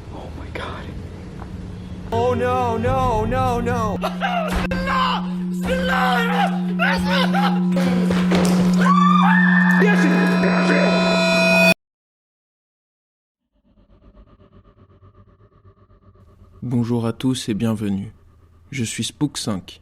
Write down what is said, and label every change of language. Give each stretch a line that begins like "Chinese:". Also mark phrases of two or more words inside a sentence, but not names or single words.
English: Oh my god. Oh no, no, no, no.
French: Bonjour à tous et bienvenue. Je suis Spook5.